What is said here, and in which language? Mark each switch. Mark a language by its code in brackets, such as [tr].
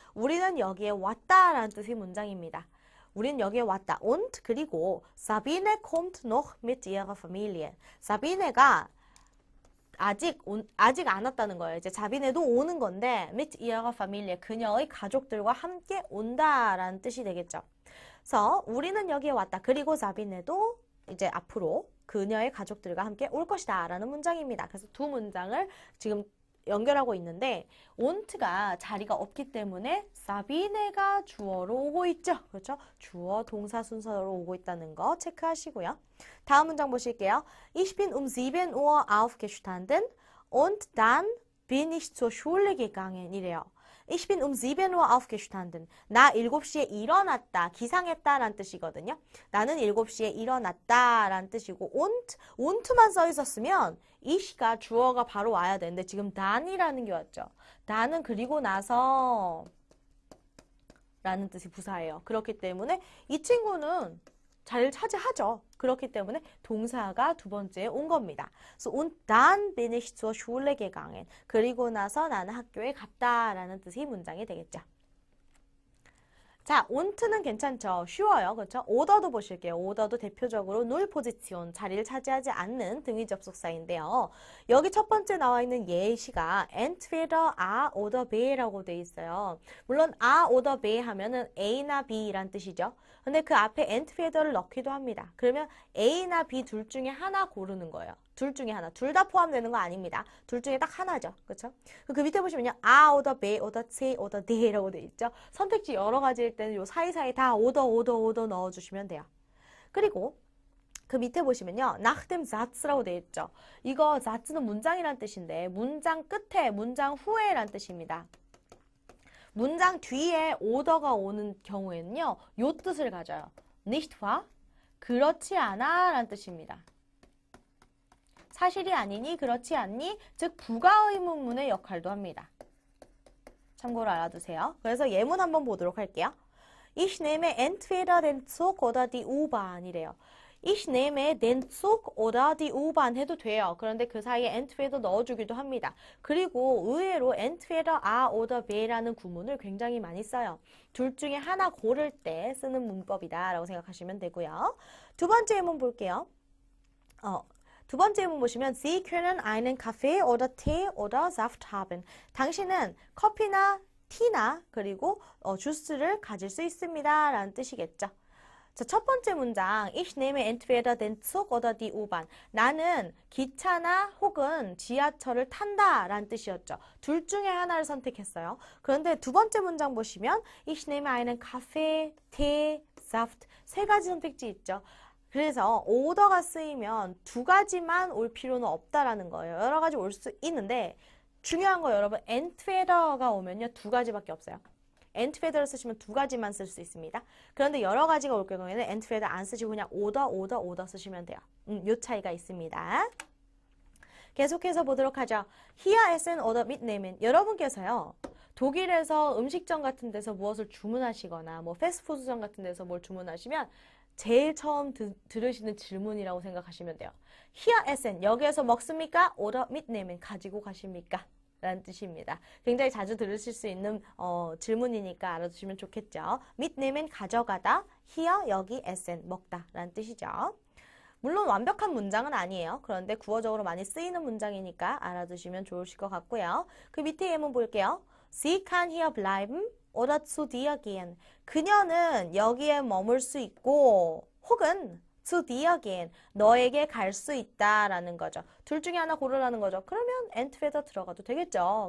[ko] 우리는 여기에 왔다라는 뜻의 문장입니다. 우리는 여기에 왔다. [de] Und 그리고 Sabine kommt noch mit ihrer Familie. [ko] 사비네가 아직 안 왔다는 거예요. 이제 자비네도 오는 건데 [de] mit ihrer Familie, [ko] 그녀의 가족들과 함께 온다라는 뜻이 되겠죠. 그래서 우리는 여기에 왔다. 그리고 자비네도 이제 앞으로 그녀의 가족들과 함께 올 것이다 라는 문장입니다. 그래서 2문장을 지금 연결하고 있는데 온트가 자리가 없기 때문에 사비네가 주어로 오고 있죠. 그렇죠? 주어 동사 순서로 오고 있다는 거 체크하시고요. 다음 문장 보실게요. [de] Ich bin um 7 Uhr aufgestanden und dann bin ich zur Schule gegangen 이래요. Ich bin um 7 Uhr aufgestanden. [ko] 나 7시에 일어났다, 기상했다 라는 뜻이거든요. 나는 7시에 일어났다 라는 뜻이고 ont만 써 있었으면 ich가 주어가 바로 와야 되는데 지금 than이라는 게 왔죠. than은 그리고 나서 라는 뜻이 부사예요. 그렇기 때문에 이 친구는 자리를 차지하죠. 그렇기 때문에 동사가 2번째에 온 겁니다. [de] So, und dann bin ich zur Schule gegangen. [ko] 그리고 나서 나는 학교에 갔다라는 뜻의 문장이 되겠죠. 자, on트는 괜찮죠? 쉬워요. 그렇죠? 오더도 보실게요. 오더도 대표적으로 null position, 자리를 차지하지 않는 등위 접속사인데요. 여기 첫 번째 나와 있는 예시가 [de] entweder A oder B [ko] 라고 돼 있어요. 물론 A oder B 하면은 A나 B란 뜻이죠. 근데 그 앞에 entweder를 넣기도 합니다. 그러면 A나 B 둘 중에 하나 고르는 거예요. 둘 중에 하나. 둘 다 포함되는 거 아닙니다. 둘 중에 딱 하나죠. 그렇죠? 그 밑에 보시면요. [de] A oder B oder C oder D라고 [ko] 돼 있죠. 선택지 여러 가지일 때는 요 사이사이 다 oder 넣어주시면 돼요. 그리고 그 밑에 보시면요. [de] nach dem Satz [ko] 라고 돼 있죠. 이거 Satz는 문장이란 뜻인데 문장 끝에, 문장 후에란 뜻입니다. 문장 뒤에 order가 오는 경우에는요. 요 뜻을 가져요. [de] nicht wahr? [ko] 그렇지 않아 라는 뜻입니다. 사실이 아니니, 그렇지 않니? 즉 부가의문문의 역할도 합니다. 참고로 알아두세요. 그래서 예문 한번 보도록 할게요. [de] Ich nehme entweder den Zug oder die U-Bahn 이래요. Ich nehme den Zug oder die U-Bahn [ko] 해도 돼요. 그런데 그 사이에 entweder 넣어주기도 합니다. 그리고 의외로 [de] entweder A oder B [ko] 라는 구문을 굉장히 많이 써요. 둘 중에 하나 고를 때 쓰는 문법이다 라고 생각하시면 되고요. 두 번째 예문 볼게요. 두 번째 예문 보시면 [de] Sie können einen Kaffee oder Tee oder Saft haben. [ko] 당신은 커피나 티나 그리고 주스를 가질 수 있습니다 라는 뜻이겠죠. [de] 자, [ko] 첫 번째 문장 [de] Ich nehme entweder den Zug oder die U-Bahn. [ko] 나는 기차나 혹은 지하철을 탄다 라는 뜻이었죠. 둘 중에 하나를 선택했어요. 그런데 두 번째 문장 보시면 [de] Ich nehme einen Kaffee, Tee, Saft. [ko] 3가지 선택지 있죠. 그래서 오더가 쓰이면 2가지만 올 필요는 없다라는 거예요. 여러 가지 올 수 있는데 중요한 거 여러분 entweder가 오면요 2가지밖에 없어요. entweder를 쓰시면 2가지만 쓸 수 있습니다. 그런데 여러 가지가 올 경우에는 entweder 안 쓰시고 그냥 order 쓰시면 돼요. 요 차이가 있습니다. 계속해서 보도록 하죠. [de] Hier essen oder mitnehmen. [ko] 여러분께서요. 독일에서 음식점 같은 데서 무엇을 주문하시거나 뭐 패스트푸드점 같은 데서 뭘 주문하시면 제일 처음 들으시는 질문이라고 생각하시면 돼요. [de] Hier essen. [ko] 여기에서 먹습니까? [de] oder mitnehmen. [ko] 가지고 가십니까? 라는 뜻입니다. 굉장히 자주 들으실 수 있는 질문이니까 알아두시면 좋겠죠. mitnehmen 가져가다, here 여기 essen 먹다 라는 뜻이죠. 물론 완벽한 문장은 아니에요. 그런데 구어적으로 많이 쓰이는 문장이니까 알아두시면 좋으실 것 같고요. 그 밑에 예문 볼게요. [de] Sie kann hier bleiben oder zu dir gehen. [ko] 그녀는 여기에 머물 수 있고 혹은 [de] zu dir gehen. [ko] 너에게 갈 수 있다라는 거죠. 둘 중에 하나 고르라는 거죠. 그러면 entweder 들어가도 되겠죠.